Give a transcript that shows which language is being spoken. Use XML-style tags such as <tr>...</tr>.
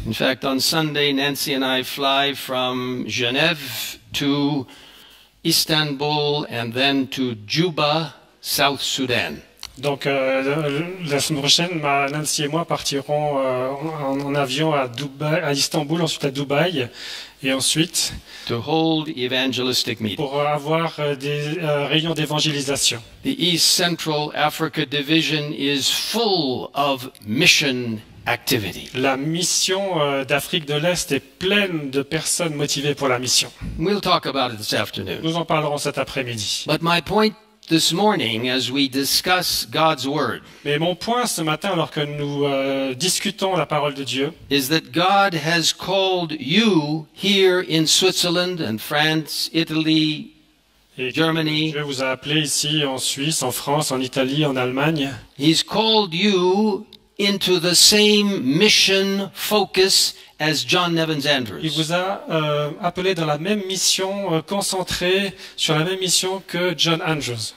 <en>In fact, on Sunday, Nancy and I fly from Genève to Istanbul and then to Juba, South Sudan.</en> <fr>Donc la semaine prochaine, Nancy et moi partirons en avion à Istanbul, ensuite à Dubaï, et ensuite</fr> <en>To hold evangelistic meetings.</en> <fr>pour avoir des réunions d'évangélisation.</fr> <en>The East Central Africa Division is full of mission activity.</en> <fr>La mission d'Afrique de l'Est est pleine de personnes motivées pour la mission.</fr> <en>We'll talk about it this afternoon.</en> <fr>Nous en parlerons cet après-midi.</fr> <en>But my point this morning, as we discuss God's Word,</en> <fr>Mais mon point ce matin, alors que nous discutons la parole de Dieu,</fr> <en>is that God has called you here in Switzerland and France, Italy,</en> <fr>et</fr> <en>Germany.</en> <fr>Dieu vous a appelé ici en Suisse, en France, en Italie, en Allemagne.</fr> <en>He's called you into the same mission, focus, as John Nevins</en> <fr>Il</fr> <en>Andrews.</en> <fr>vous a appelé dans la même mission, concentré sur la même mission que John Andrews.</fr>